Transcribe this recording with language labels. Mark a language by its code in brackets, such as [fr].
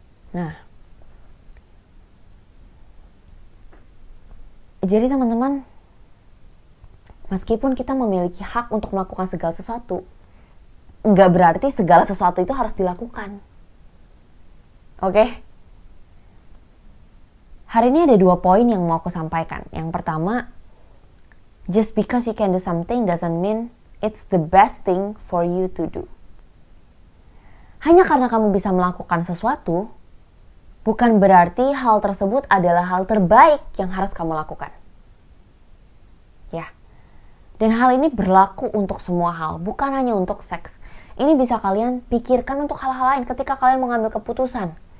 [id] Nah, jadi teman-teman, meskipun kita memiliki hak untuk melakukan segala sesuatu, nggak berarti segala sesuatu itu harus dilakukan. Oke? Hari ini ada 2 poin yang mau aku sampaikan. Yang pertama, [en] just because you can do something doesn't mean it's the best thing for you to do. [id] Hanya karena kamu bisa melakukan sesuatu, bukan berarti hal tersebut adalah hal terbaik yang harus kamu lakukan. Ya. Dan hal ini berlaku untuk semua hal, bukan hanya untuk seks. Ini bisa kalian pikirkan untuk hal-hal lain ketika kalian mengambil keputusan.